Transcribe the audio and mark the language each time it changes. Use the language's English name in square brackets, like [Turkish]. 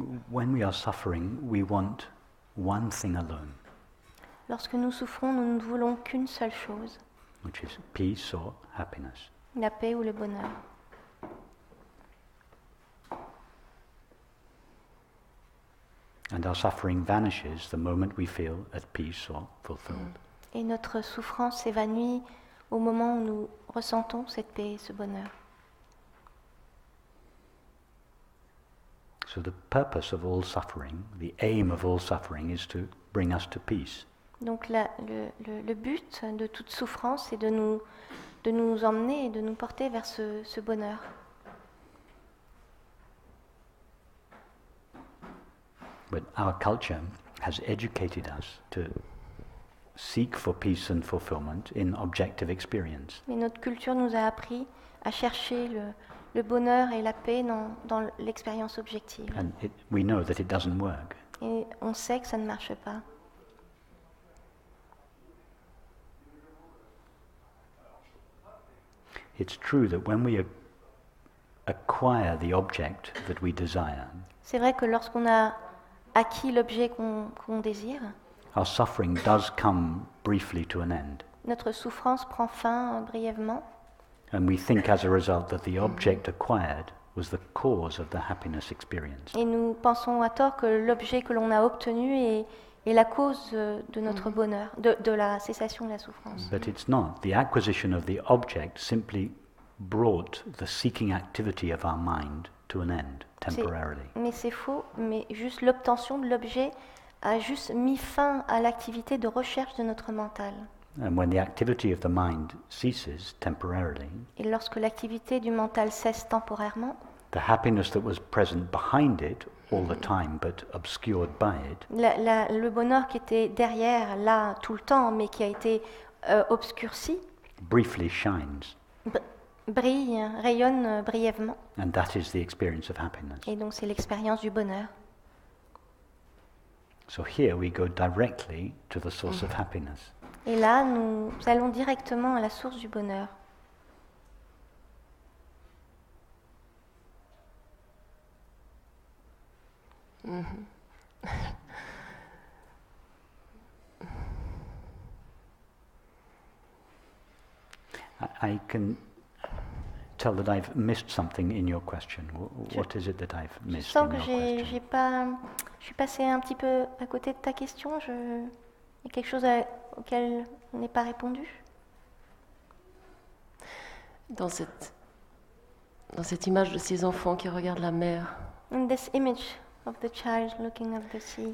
[English] When we are suffering, we want one thing alone, [French] Lorsque nous souffrons, nous ne voulons qu'une seule chose, [English] which is peace or happiness. [French] la paix ou le bonheur. [English] And our suffering vanishes the moment we feel at peace or fulfilled. [French] Et notre souffrance s'évanouit au moment où nous ressentons cette paix et ce bonheur. [English] So the purpose of all suffering, the aim of all suffering, is to bring us to peace. [French] Donc le but de toute souffrance, c'est de nous emmener et de nous porter vers ce bonheur. [English] But our culture has educated us to seek for peace and fulfillment in objective experience. [French] Mais notre culture nous a appris à chercher le bonheur et la paix dans l'expérience objective. [English] And we know that it doesn't work. [French] Et on sait que ça ne marche pas. [English] It's true that when we acquire the object that we desire, [French] C'est vrai que lorsqu'on a acquis l'objet qu'on désire, [English] our suffering does come briefly to an end. [French] notre souffrance prend fin brièvement. [English] And we think as a result that the object acquired was the cause of the happiness experienced. [French] Et nous pensons à tort que l'objet que l'on a obtenu est la cause de notre bonheur, de la cessation de la souffrance. [English] But it's not. The acquisition of the object simply brought the seeking activity of our mind to an end, temporarily. [French] Mais c'est faux, mais juste l'obtention de l'objet a juste mis fin à l'activité de recherche de notre mental. [English] And when the activity of the mind ceases temporarily, [French] Et lorsque l'activité du mental cesse temporairement, [English] the happiness that was present behind it all the time but obscured by it [French] le bonheur qui était derrière, là, tout le temps, mais qui a été obscurci, [English] briefly shines. [French] brille, rayonne brièvement. [English] And that is the experience of happiness. [French] Et donc c'est l'expérience du bonheur. [English] So here we go directly to the source of happiness. [French] Et là, nous allons directement à la source du bonheur. [English] I can tell that I've missed something in your question. What is it that I've [French] Je [English] missed [French] sens [English] in [French] que [English] your question? [French] je suis passée un petit peu à côté de ta question. Il y a quelque chose auquel on n'est pas répondu. Dans cette image de ces enfants qui regardent la mer, [English] In this image of the child looking at the sea.